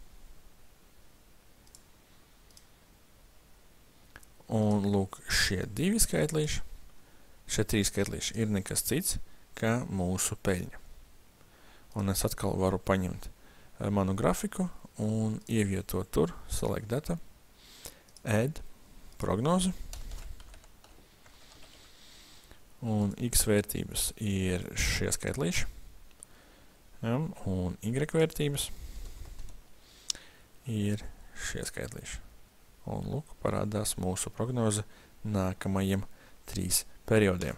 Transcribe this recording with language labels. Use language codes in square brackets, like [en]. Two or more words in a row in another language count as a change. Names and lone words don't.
[lv] Un lūk, šie 2 skaitlīši, šie 3 skaitlīši ir nekas cits, kā mūsu peļņa. Un es atkal varu paņemt manu grafiku un ievietot tur, [en] select data, add, [lv] prognozi. Un x vērtības ir šie skaitlīši, ja, un y vērtības ir šie skaitlīši. Un lūk, parādās mūsu prognoze nākamajiem 3 periodiem.